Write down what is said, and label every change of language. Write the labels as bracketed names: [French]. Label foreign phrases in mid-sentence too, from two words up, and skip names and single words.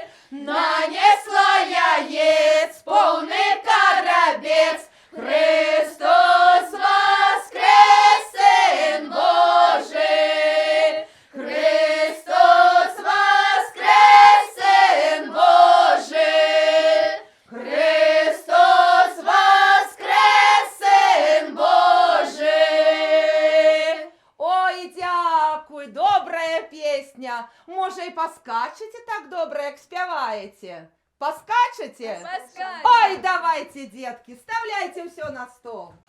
[Ukrainian] Нанесла яєць повний карабець, Христос воскрес, Син Божий. Христос воскрес, Син Божий. Христос воскрес, Син Божий. Ой, дякую, [Belarusian] добрая песня. [Ukrainian] Може, і поскачете так добре, як співаєте? Поскачете? Поскачем. [Russian] Ой, давайте, детки, вставляйте все на стол.